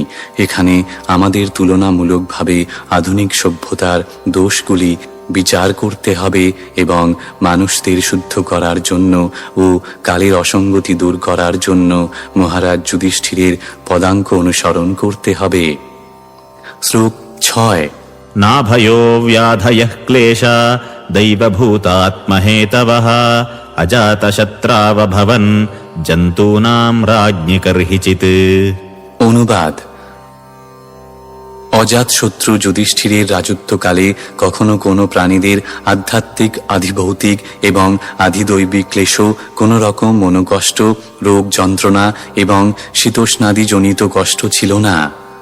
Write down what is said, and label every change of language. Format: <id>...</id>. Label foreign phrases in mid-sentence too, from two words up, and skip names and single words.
<bn>এখানে আমাদের তুলনামূলকভাবে আধুনিক সভ্যতার দোষগুলি বিচার করতে হবে এবং মানুষদের শুদ্ধ করার জন্য ও কালের অসঙ্গতি দূর করার জন্য মহারাজ যুধিষ্ঠিরের পদাঙ্ক অনুসরণ করতে হবে। শ্লোক 6।</bn> <sa>नाभयो व्याधयः क्लेशा दैवभूतात्महेतवः अजातशत्रावभवन् जन्तूनां राज्ञि कर्हिचित्।</sa> <bn>অনুবাদ: অজাতশত্রু যুধিষ্ঠিরের রাজত্বকালে কখনো কোনো প্রাণীদের আধ্যাত্মিক, আধিভৌতিক এবং আধিদৈবিক ক্লেশ, কোনো রকম মনোকষ্ট, রোগ, যন্ত্রণা এবং শীতোষ্ণাদিজনিত কষ্ট ছিল না।</bn>